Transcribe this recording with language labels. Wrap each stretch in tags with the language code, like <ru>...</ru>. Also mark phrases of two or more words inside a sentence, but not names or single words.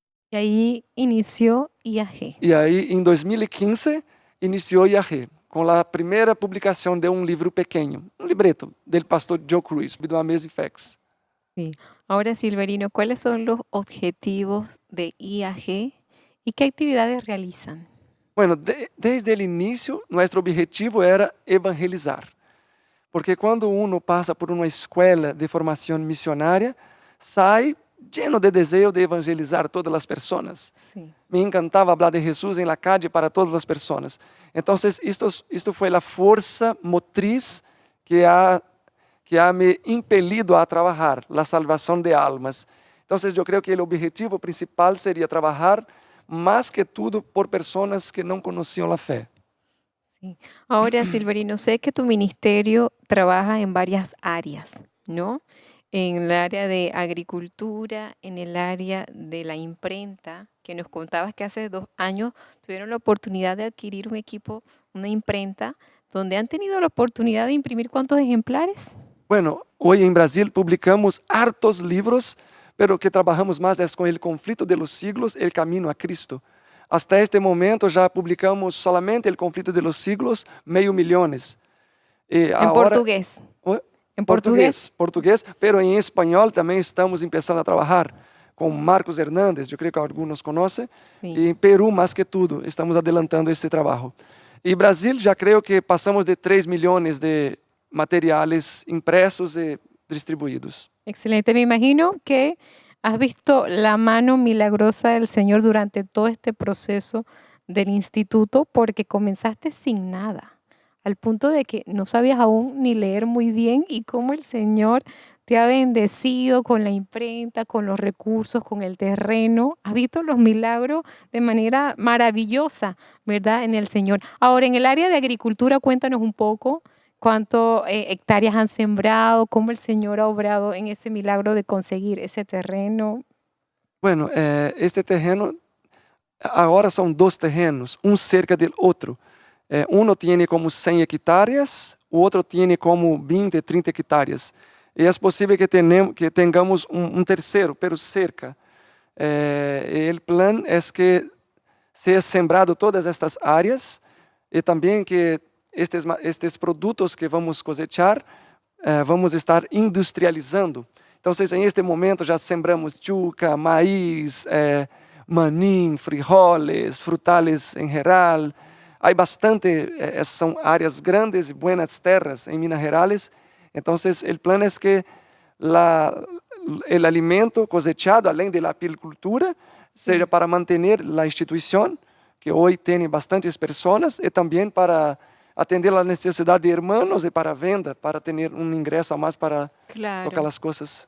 <es>Y ahí inició IAG.</es> <pt>E aí, em 2015, iniciou IAG, com a primeira publicação de um livro pequeno, um libreto, do pastor Joe Cruz, do Amazing Facts.</pt> <es>Sí. Ahora, Silverino, ¿cuáles son los objetivos de IAG y qué actividades realizan?</es> <pt>Bueno, desde o início, nosso objetivo era evangelizar. Porque quando uno passa por uma escola de formação missionária, sai lleno de desejo de evangelizar todas as pessoas.</pt> <es>Sí.</es> <pt>Me encantava falar de Jesus em</pt> <es>la calle</es> <pt>para todas as pessoas. Então, isto foi a força motriz que ha me impelido a trabalhar, a salvação de almas. Então, eu creio que o objetivo principal seria trabalhar mais que tudo por pessoas que não conheciam a fé.</pt> <es>Sí. Ahora, Silverino, sé que tu ministerio trabaja en varias áreas, ¿no? En el área de agricultura, en el área de la imprenta, que nos contabas que hace 2 años tuvieron la oportunidad de adquirir un equipo, una imprenta, donde han tenido la oportunidad de imprimir ¿cuántos ejemplares? Bueno,</es> <pt>hoje em Brasil publicamos hartos livros, pero que trabalhamos mais é com o conflito de los siglos, el camino a Cristo. Hasta este momento já publicamos solamente el conflito de los siglos, 500.000.</pt> <es>En portugués.</es> <pt>En português, pero em espanhol também estamos começando a trabalhar com Marcos Hernández, eu creio que alguns conhecem,</pt> <es>Sí.</es> <pt>e em Peru, mais que tudo, estamos adelantando este trabalho. E Brasil, já creio que passamos de 3 milhões de</pt> <es>materiales impresos</es> <pt>e distribuídos.</pt> <es>Excelente. Me imagino que has visto la mano milagrosa del Señor durante todo este proceso del instituto, porque comenzaste sin nada, al punto de que no sabías aún ni leer muy bien, y cómo el Señor te ha bendecido con la imprenta, con los recursos, con el terreno. Has visto los milagros de manera maravillosa, ¿verdad? En el Señor. Ahora, en el área de agricultura, cuéntanos un poco. ¿Cuántas hectáreas han sembrado? ¿Cómo el Señor ha obrado en ese milagro de conseguir ese terreno? Bueno, este terreno,</es> <pt>agora são 2 terrenos, um cerca do outro. Um tem como 100 hectáreas, o outro tem como 20, 30 hectáreas. E é possível que tenhamos um terceiro, pero cerca. O plano é que seja sembrado todas estas áreas e também que estes produtos que vamos cosechar, vamos estar industrializando. Então, em este momento já sembramos chuca, maíz, manim, frijoles, frutales em geral. Há bastante, são áreas grandes e buenas terras em Minas Gerais. Então, o plano é que o alimento cosechado, além da apicultura, seja para manter a instituição, que hoje tem bastantes pessoas, e também para atender a necessidade de irmãos e para venda, para ter ingresso a mais para tocar as coisas.</pt>